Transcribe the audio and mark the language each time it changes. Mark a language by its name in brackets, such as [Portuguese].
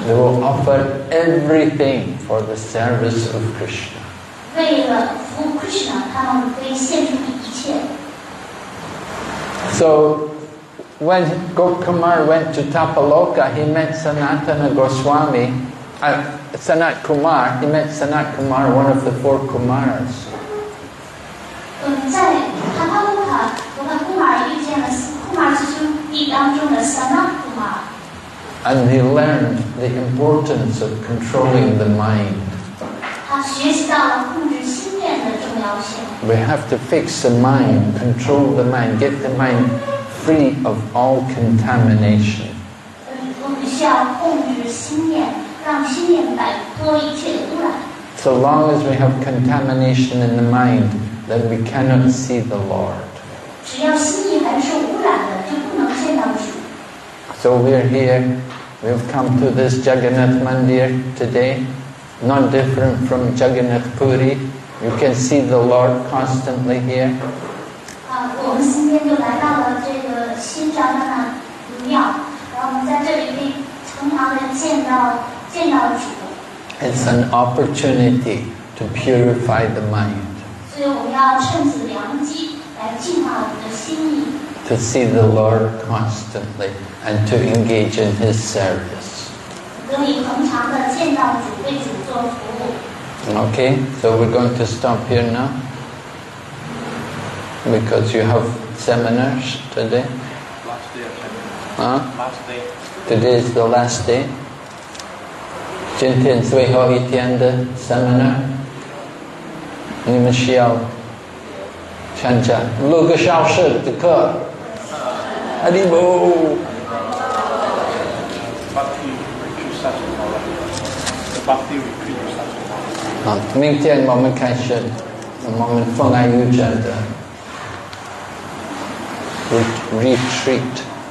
[English] They will offer everything for the service of Krishna. [Chinese] 为了服务 Krishna， 他们可以献出一切。 [English] So when Gopkumar went to Tapaloka, he met Sanatana Goswami. Sanat Kumar, he met Sanat Kumar, one of the 4 Kumaras. [Chinese] 在塔帕卢卡，我和库马尔遇见了库马尔师兄弟当中的萨那库马尔。 [English] And he learned the importance of controlling the mind. [Chinese] 他学习到了控制心念的重要性。 [English] We have to fix the mind, control the mind, get the mind free of all contamination. [Chinese] 我们需要控制心念，让心念摆脱一切的污染。 [English] So long as we have contamination in the mind, then we cannot see the Lord. [Chinese] 只要心意还受污染的，就不能见到主。 [English] So we're here, we've come to this Jagannath Mandir today, not different from Jagannath Puri. You can see the Lord constantly here. [Chinese] 我们今天就来到了这个新扎达那庙，然后我们在这里可以常常的见到主。 [English] It's an opportunity to purify the mind, [Chinese] 所以我们要趁此良机来净化我们的心意。 [English] to see the Lord constantly and to engage in His service. [Chinese] 可以恒常的见到主，为主做服务。 [English] Okay, so we're going to stop here now because you have seminars today. Last day of seminar. Huh? Last day. Today is the last day. [Chinese] 今天最后一天的 seminar， 你们需要参加6个小时的课。阿里波。 [English] Bhakti retreat starts tomorrow. The Bhakti retreat starts tomorrow. [Chinese] 好，明天我们开始，我们奉爱瑜伽的 retreat。